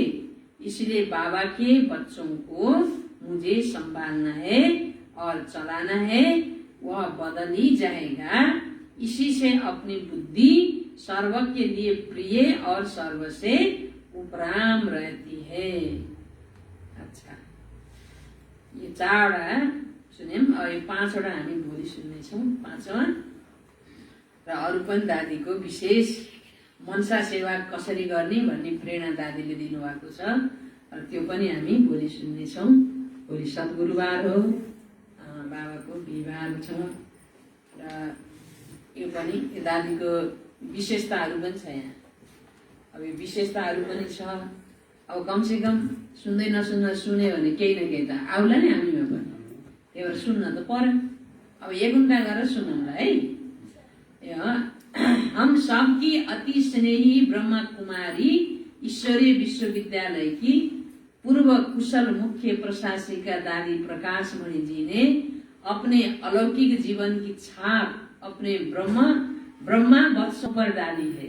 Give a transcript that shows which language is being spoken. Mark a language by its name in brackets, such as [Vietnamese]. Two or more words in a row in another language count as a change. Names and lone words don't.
[Hindi] इसलिए बाबा के बच्चों को मुझे संभालना है और चलाना है, वह बदल ही जाएगा। इसी से अपनी बुद्धि सर्व के लिए प्रिय और सर्व से उपराम रहती है। [Nepali] अच्छा, ये 4 सुन्यौँ। अब यो 5वटा हामी भोलि सुन्नेछौँ, 5वाँ। र अरू पनि दादीको विशेष मनसा सेवा कसरी गर्ने भन्ने प्रेरणा दादीले दिनुभएको छ, र त्यो पनि हामी भोलि सुन्नेछौँ। भोलि सद्गुरुबार हो, बाबाको बिहिबार छ, र यो पनि दादीको विशेषताहरू पनि छ यहाँ। अब यो विशेषताहरू पनि छ। अब कमसेकम सुन्दै नसुन्न सुन्यो भने केही न केही त आउला नि हामीमा पनि, त्यही भएर सुन्न त पर्यो। अब 1 घन्टा गरेर सुनौँला है। [Hindi] हम सबकी अति स्नेही ब्रह्मा कुमारी ईश्वरीय विश्वविद्यालय की पूर्व कुशल मुख्य प्रशासिका दादी प्रकाशमणि जी ने अपने अलौकिक जीवन की छाप अपने ब्रह्मा वत्सों पर डाली है।